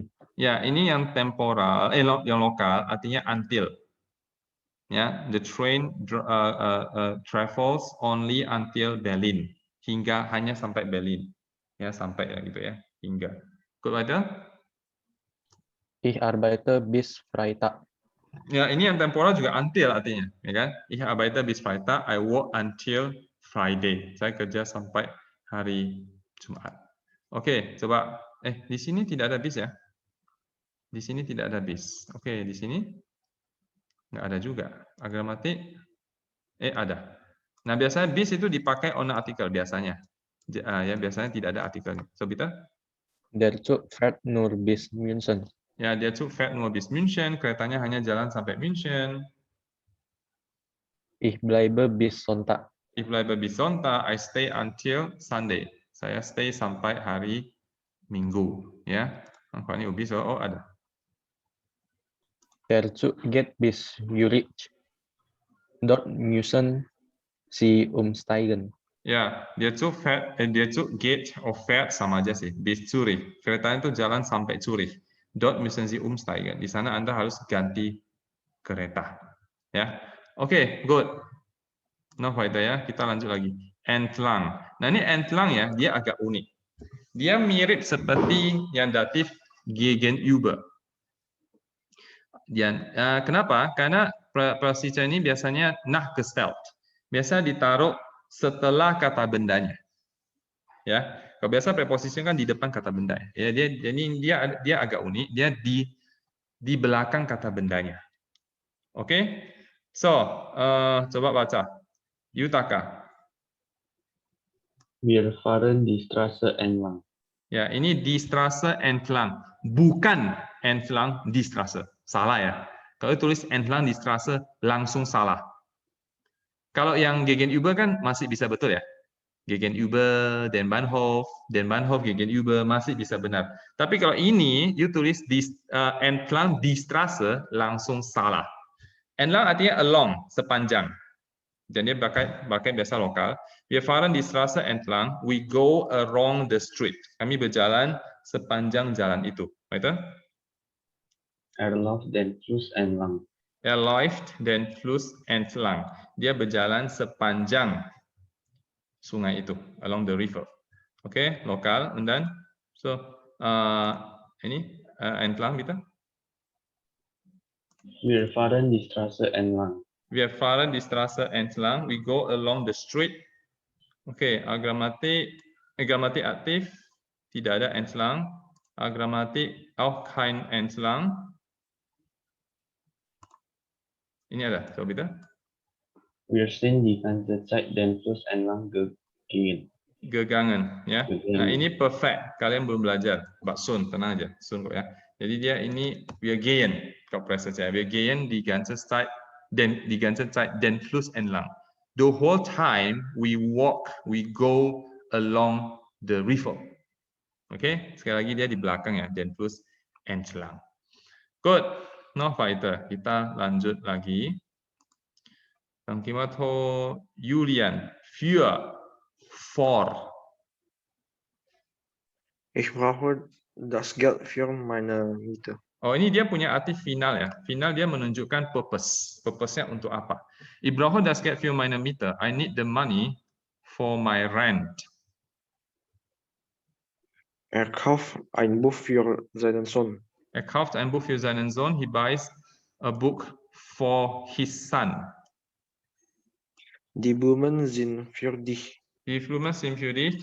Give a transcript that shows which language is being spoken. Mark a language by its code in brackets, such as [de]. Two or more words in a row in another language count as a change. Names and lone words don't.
[id] Ya, ini yang temporal, yang lokal, artinya until. [en] Ya, the train travels only until Berlin. [id] Hingga hanya sampai Berlin. Ya, sampai ya gitu ya. Hingga. Good weiter. [de] Ich arbeite bis Freitag. [id] Ya, ini yang temporal juga until artinya, ya kan? [de] Ich arbeite bis Freitag, [en] I work until Friday. [id] Saya kerja sampai hari Jumat. Oke, coba di sini tidak ada bis ya? Di sini tidak ada bis. Oke, di sini nggak ada juga. Agramatik ada. Nah, biasanya bis itu dipakai on artikel biasanya. Ya, biasanya tidak ada artikelnya. [de] So, bitte? Der Zug fährt nur bis München. Ya, der Zug fährt nur bis München. [id] Keretanya hanya jalan sampai München. [de] Ich bleibe bis Sonntag. Ich bleibe bis Sonntag. [en] I stay until Sunday. [id] Saya stay sampai hari Minggu. Ya, angkanya bis ada. [de] Der Zug geht bis Zürich. Dort müssen Sie umsteigen. [id] Ya, [de] der Zug geht fährt [id] sama aja sih. Bis Zurich. Keretanya itu jalan sampai Zurich. [de] Dort müssen Sie umsteigen. [id] Di sana Anda harus ganti kereta. Ya, oke, good. Nah, weiter ya. Kita lanjut lagi. [de] Entlang. [id] Nah, ini entlang ya, dia agak unik. Dia mirip seperti yang datif gegenüber. Dan kenapa? Karena preposition ini biasanya nachgestellt. Biasa ditaruh setelah kata bendanya. Ya, kalau biasa preposition kan di depan kata benda. Ya, dia agak unik. Dia di belakang kata bendanya. Oke? So, coba baca. Yutaka. [de] Wir fahren die Straße entlang. [id] Ya, ini [de] die Straße entlang, [id] bukan [de] entlang die Straße. [id] Salah ya. Kalau tulis [de] entlang die Straße [id] langsung salah. Kalau yang gegenüber kan masih bisa betul ya. [de] Gegenüber, den Bahnhof, gegenüber [id] masih bisa benar. Tapi kalau ini you tulis [de] entlang die Straße [id] langsung salah. Entlang artinya along, sepanjang. Dan dia pakai bahasa lokal. [de] Wir fahren die Straße entlang, [en] we go along the street. [id] Kami berjalan sepanjang jalan itu. Betul? [de] Er läuft den Fluss entlang. Er läuft den Fluss entlang. [id] Dia berjalan sepanjang sungai itu, [en] along the river. [id] Oke, lokal. [en] And then, [id] so ini entlang kita. [de] Wir fahren die Straße entlang. Wir fahren die Straße entlang. [en] We go along the street. [id] Oke, agramatik aktif. Tidak ada entlang. [de] Agramatik auch kein entlang. [id] Ini ada, coba kita. [de] Wir sind die ganze Zeit den Fluss entlang gegangen. Gegangen, [id] ya. Nah, ini perfect. Kalian belum belajar. Mbak Sun, tenang aja. Sun kok ya. Jadi dia ini [de] wir gehen. [id] Kalau presence ya. [de] Wir gehen die ganze Zeit den Fluss entlang. [en] The whole time we walk, we go along the river. [id] Oke, sekali lagi dia di belakang ya, [de] den Fluss entlang. [en] Good. No fighter. [id] Kita lanjut lagi. Tangkimato Julian for. [de] Ich brauche das Geld für meine Miete. [id] Oh, ini dia punya arti final ya. Final dia menunjukkan purpose. Purpose-nya untuk apa? [de] Ich brauche das Geld für meine Miete. [en] I need the money for my rent. [de] Er kauft ein Buch für seinen Sohn. Er kauft ein Buch für seinen Sohn. [en] He buys a book for his son. [de] Die Blumen sind für dich. Die Blumen sind für dich.